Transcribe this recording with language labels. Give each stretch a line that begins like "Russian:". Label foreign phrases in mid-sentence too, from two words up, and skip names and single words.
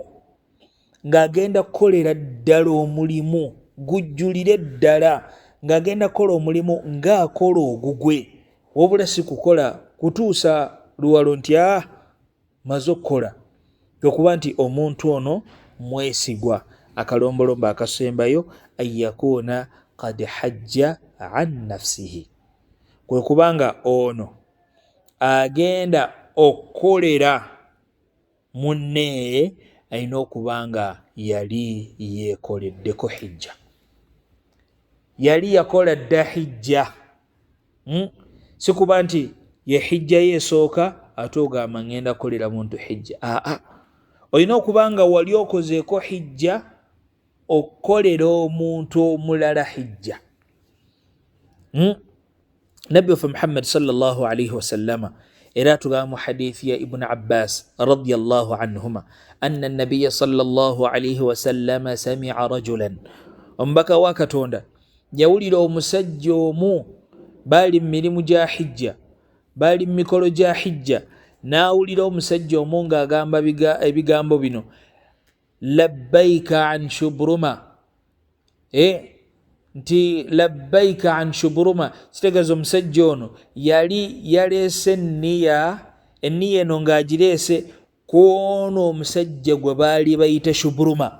Ganda: ng'agenda kukolera ddala omulimu gujjulire ddala ng'agenda kukola omulimu ng'akola ogugwe wabula si kukola kutuusa luwalo nti maze okukola okuba nti omuntu ono mwesigwa akalombolombo akasembayo
Arabic: أن يكون قد حج عن نفسه
Ganda: kwe kubanga ono agenda okukolera munne alina okuba nga yali yeekoleddeko hijja, yali yakola dda hijja. Sikuba nti ye hijja yeesooka ate ogamba ngenda kolera muntu hijja. Olina okuba nga wali okozeeko hijja okukolera omuntu omulala hijja. Nabbi waffe
Arabic: Muhammad صلى الله عليه وسلم
Ganda: era tugamba mu hadithi ya
Arabic: Ibn Abbas رضي الله عنهما أن النبي صلى الله عليه وسلم سمع رجلا,
Ganda: omubaka wa Katonda yawulira omusajja omu baali mu mirimu gya hijja, baali mu mikolo gya hijja, n'awulira omusajja omu ng'agamba ebigambo bino,
Arabic: لبيك عن شبرمة,
Ganda: nti
Arabic: لبيك عن شبرمة,
Ganda: kitegeeza omusajja ono yali yaleese enniya eno ng'agireese ku ono omusajja gwe baali bayita shubruma.